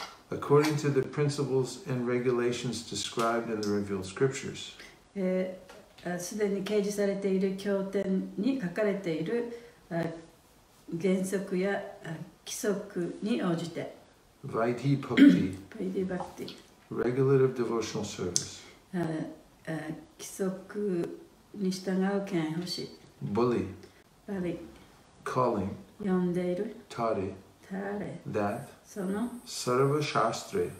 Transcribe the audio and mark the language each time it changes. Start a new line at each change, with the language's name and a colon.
English: According to the principles and regulations described in the revealed scriptures.
Japanese: すでに掲示されている経典に書かれている原則や規則に応じて
Sanskrit: Vaidhi bhakti,
Japanese: バイディバクティ
English: regulative devotional service.
Japanese: 規則に従う敬遠奉仕
Sanskrit: Bali,
Japanese: バリ
English: calling,
Japanese: 呼んでいる
Sanskrit: tare,
Japanese: タレ
English: that,
Japanese: その
Sanskrit: sarva shastre,